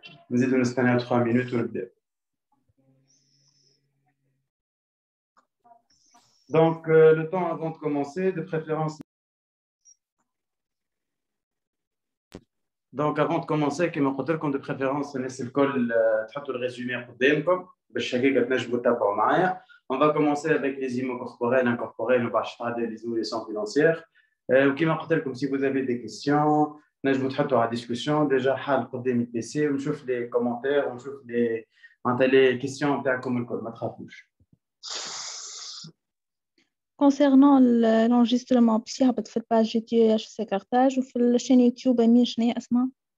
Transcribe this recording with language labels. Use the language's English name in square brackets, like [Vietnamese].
[Arabic] نزيدو نستنى [French] 3 minutes [Arabic] ونبدأ. [French] Donc, le temps avant de commencer, de préférence. Donc, avant de commencer, [Arabic] كما قلت لكم [French] de préférence [Arabic] الناس الكل تحطوا الريزومي قدامكم باش هكاك تنجموا تتابعوا معايا. [French] On va commencer avec les IMO corporels, incorporels, [Arabic] وبعد تعدي [French] les évolutions financières. [Arabic] وكما قلت لكم [French] si vous avez des questions [Arabic] نجموا تحطوا على discussion. [French] déjà [Arabic] حال قدامي البيسي ونشوف [French] les commentaires [Arabic] ونشوف [French] les questions [Arabic] نتاعكم الكل ما تخافوش. [French] Concernant l'enregistrement [Arabic] باش يهبط في الباج جي تي اش سي كارتاج وفي الشين يوتيوب امين شنو هي اسمها؟